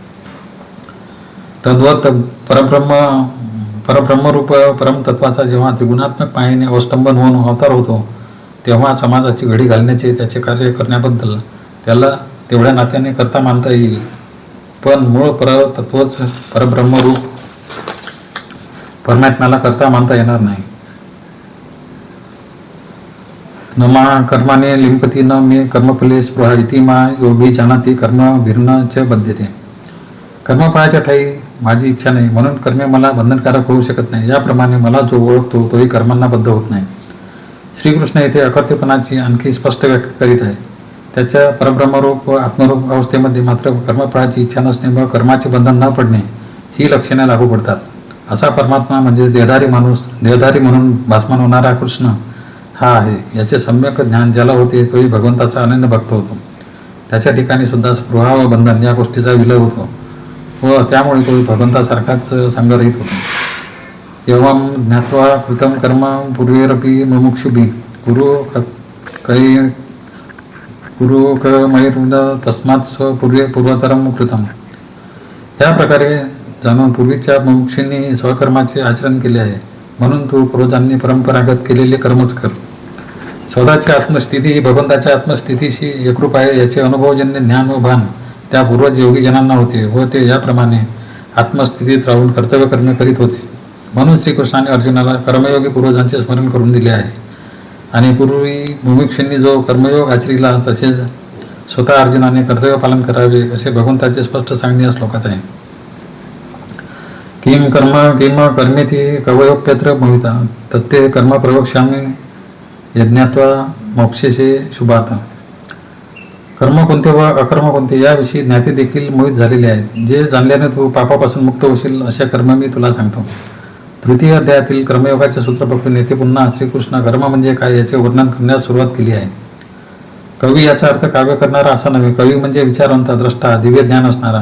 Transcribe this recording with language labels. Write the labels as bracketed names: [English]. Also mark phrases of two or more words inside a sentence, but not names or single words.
[Marathi] तद्वत परब्रह्मरूप परमतत्वाचा जेव्हा त्रिगुणात्मक मायेने अवस्तंभन होऊन अवतार होतो, तेव्हा समाजाची घडी घालण्याचे त्याचे कार्य करण्याबद्दल त्याला तेवढ्या नात्याने करता मानता येईल, पण मूळ परतत्वच परब्रह्मरूप परमात्म्याला करता मानता येणार नाही. [Sanskrit] न मा कर्माने लिंपती न मे कर्मफले स्पृहा इति मा योगी जानाती कर्म भिन्न च बध्यते. [Marathi] कर्मफळाच्या ठाई माझी इच्छा नाही म्हणून कर्मे मला बंधनकारक होऊ शकत नाही. याप्रमाणे मला जो ओळखतो तोही कर्मांना बद्ध होत नाही. श्रीकृष्ण येथे अकर्तेपणाची आणखी स्पष्ट व्याख्या करीत आहे. त्याच्या परब्रह्मरूप व आत्मरूप अवस्थेमध्ये मात्र कर्मफळाची इच्छा नसणे व कर्माचे बंधन न पडणे ही लक्षणे लागू पडतात. असा परमात्मा म्हणजे देहधारी माणूस, देहधारी म्हणून भासमान होणारा कृष्ण हा आहे. याचे सम्यक ज्ञान ज्याला होते तोही भगवंताचा अनन्य भक्त होतो. त्याच्या ठिकाणी सुद्धा स्पृहा व बंधन या गोष्टीचा विलय होतो व त्यामुळे तोही भगवंतासारखाच संगरहित होतो. [Sanskrit] एवं ज्ञात्वा कृतम कर्म पूर्वेरपि मुमुक्षुभिः कुरु कमैरुद तस्मात् स्वपूर्वे पूर्वतरम कृतम. [Marathi] या प्रकारे जाणून पूर्वीच्या मुमुक्षूंनी स्वकर्माचे आचरण केले आहे, म्हणून तू पूर्वजांनी परंपरागत केलेले कर्मच कर. स्वतःची आत्मस्थिती ही भगवंताच्या आत्मस्थितीशी एकरूप आहे याचे अनुभवजन्य ज्ञान व भान त्या पूर्वज योगीजनांना होते व ते याप्रमाणे आत्मस्थितीत राहून कर्तव्य कर्मे करीत होते. म्हणून श्रीकृष्णाने अर्जुनाला कर्मयोगी पूर्वजांचे स्मरण करून दिले आहे आणि पूर्वी मुमुक्षूंनी जो कर्मयोग आचरिला तसेच स्वतः अर्जुनाने कर्तव्य पालन करावे असे भगवंताचे स्पष्ट सांगणे या श्लोकात आहे. [Sanskrit] किम कर्मेति कवयोप्यत्र मोहिता तत्ते कर्म प्रवक्ष्यामि यज्ञात्वा मोक्षेशे शुभात. [Marathi] कर्म कोणते व अकर्म कोणते याविषयी ज्ञाते देखील मोहित झालेले आहेत. जे जाणल्याने तू पापापासून मुक्त होशील अशा कर्म मी तुला सांगतो. तृतीय अध्यायातील कर्मयोगाचे सूत्र पकडून येथे पुन्हा श्रीकृष्ण कर्म म्हणजे काय याचे वर्णन करण्यास सुरुवात केली आहे. कवी याचा अर्थ काव्य करणारा असा नव्हे. कवी म्हणजे विचारवंत, द्रष्टा, दिव्य ज्ञान असणारा.